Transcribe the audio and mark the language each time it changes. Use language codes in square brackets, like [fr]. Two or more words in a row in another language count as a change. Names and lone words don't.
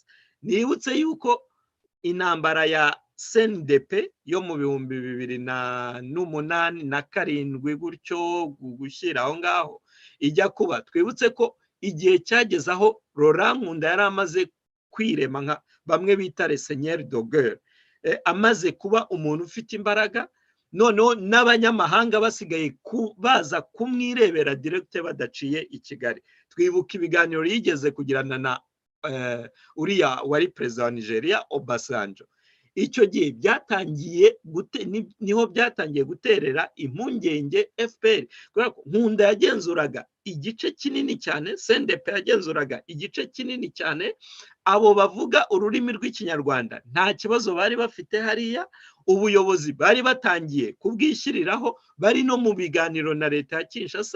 [rw] Nibutse yuko intambara ya CNDP yo mu 2008 na 7 gutyo gushyira aho ngaho ijya kuba, twibutse ko igihe cyageze aho Laurent Nkunda yari amaze kwirema nka bamwe bita [fr] le seigneur de guerre, [rw] amaze kuba umuntu ufite imbaraga, noneho n'abanyamahanga basigaye baza kumwirebera direct badaciye i Kigali. Twibuka ibiganiro yigeze kugirana na uriya wari perezida wa Nigeria Obasanjo. Icyo gihe niho byatangiye guterera impungenge FPR, kubera ko Nkunda yagenzuraga igice kinini cyane, CNDP yagenzuraga igice kinini cyane, abo bavuga ururimi rw'ikinyarwanda nta kibazo bari bafite hariya, ubuyobozi bari batangiye kubwishyiriraho, bari no mu biganiro na leta ya Kinshasa.